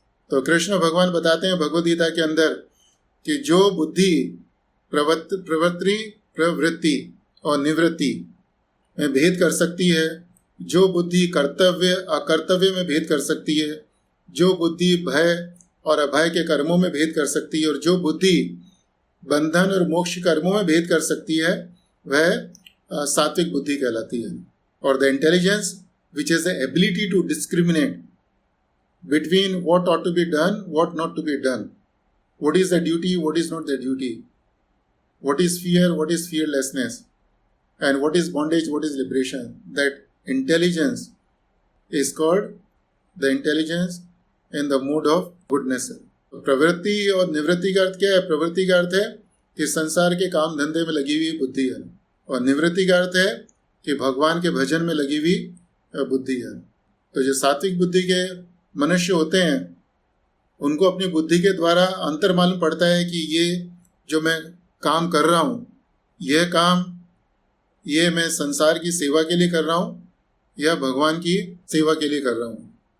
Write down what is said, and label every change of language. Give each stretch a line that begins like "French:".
Hindi: तो कृष्ण भगवान बताते हैं भगवद गीता के अंदर कि जो बुद्धि प्रवृत्ति और निवृत्ति में भेद कर सकती है, जो बुद्धि कर्तव्य अकर्तव्य में भेद कर सकती है, जो बुद्धि भय और अभय के कर्मों में भेद कर सकती है, और जो बुद्धि बंधन और मोक्ष कर्मों में भेद कर सकती है, वह सात्विक बुद्धि कहलाती है। और
English: The intelligence which has the ability to discriminate between what ought to be done, what not to be done, what is the duty, what is not the duty, what is fear, what is fearlessness, and what is bondage, what is liberation. That intelligence is called the intelligence in the mode of goodness.
Hindi: प्रवृत्ति और निवृत्ति का अर्थ क्या है? प्रवृत्ति का अर्थ है कि संसार के काम धंधे में लगी हुई बुद्धि है, और निवृत्ति का अर्थ है कि भगवान के भजन में लगी हुई बुद्धि है। तो जो सात्विक बुद्धि के मनुष्य होते हैं उनको अपनी बुद्धि के द्वारा अंतर मालूम पड़ता है कि ये जो मैं काम कर रहा हूँ, यह काम ये मैं संसार की सेवा के लिए कर रहा हूँ या भगवान की सेवा के लिए कर रहा हूँ।